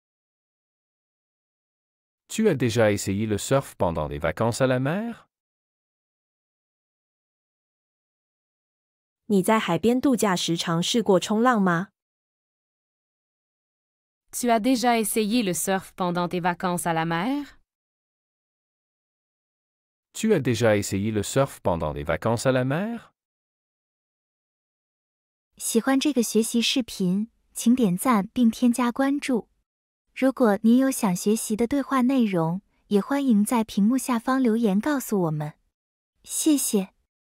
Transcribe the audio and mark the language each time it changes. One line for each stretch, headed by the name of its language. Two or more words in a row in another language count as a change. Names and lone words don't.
French: Tu as déjà essayé le surf pendant des vacances à la mer?
Chinese: 你在海边度假时尝试过冲浪吗？
French: Tu as déjà essayé le surf pendant tes vacances à la mer? Tu as déjà essayé le surf pendant des vacances à la mer?
Chinese: 喜欢这个学习视频，请点赞并添加关注。如果您有想学习的对话内容，也欢迎在屏幕下方留言告诉我们。谢谢。